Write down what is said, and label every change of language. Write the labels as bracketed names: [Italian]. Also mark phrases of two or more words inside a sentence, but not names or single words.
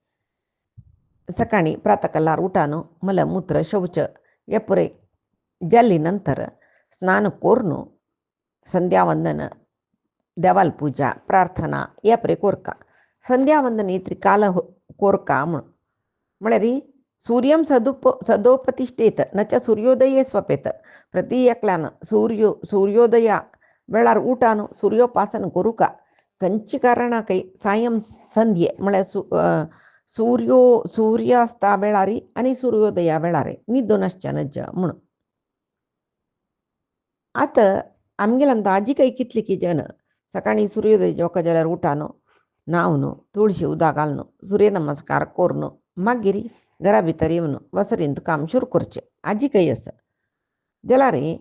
[Konkani] सकाळी प्रातकालार उठान मलमूत्र शौच हे पुरे जाल्ली नंतर स्नान करून संध्यावंदन देवाल पूजा प्रार्थना हे पुरे कोरका संध्यावंदन इतरी काल कोरका म्हळ्यार [Sanskrit] सूर्यम सदोपतिष्ठेत न च सूर्योदये स्वपेत [Konkani] प्रति एकल्यान सूर्योदया वेळार उठान सूर्योपासन करूका खंयच्या कारणाकय सायं संध्ये म्हळ्यार सूर्यास्ता वेळारी आनी सूर्योदया वेळार न्हिदोनासचेनज म्हणून. आतां आमगेल्यान आजी काही कितले की जन सकाळी सूर्योदय जेवका जाल्यार उठान न्हावन तुळशी उदक घालून सूर्य नमस्कार करून मागीर घरा भितर येवन वसरींत काम सुरू करचें आजी काही आसा जाल्यार